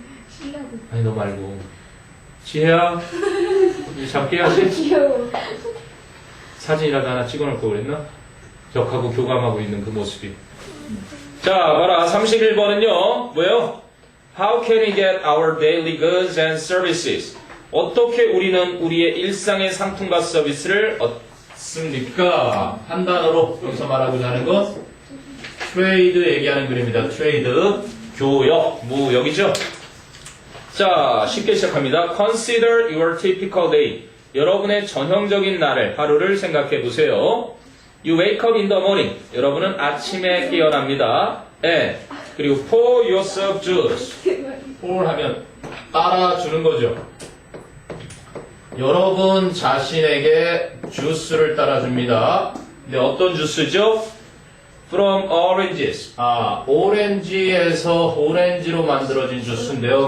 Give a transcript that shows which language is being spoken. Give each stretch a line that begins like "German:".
Korean: 신나고 아니 너 말고 지혜야 우리 잡게 해야지. 귀여워. 사진이라도 하나 찍어놓을 걸 그랬나? 벽하고 교감하고 있는 그 모습이. 자 봐라 31번은요 뭐예요?
English: How can we get our daily goods and services?
Korean: 어떻게 우리는 우리의 일상의 상품과 서비스를 얻습니까? 한 단어로 여기서 말하고자 하는 건 트레이드 얘기하는 그림입니다. 트레이드, 교역, 무역이죠. 자, 쉽게 시작합니다.
English: Consider your typical day.
Korean: 여러분의 전형적인 날을, 하루를 생각해 보세요.
English: You wake up in the morning.
Korean: 여러분은 아침에 깨어납니다.
English: And
Korean: 그리고
English: pour yourself juice.
Korean: pour 하면 따라주는 거죠. 여러분 자신에게 주스를 따라줍니다. 근데 어떤 주스죠?
English: From oranges.
Korean: 오렌지에서 오렌지로 만들어진 주스인데요.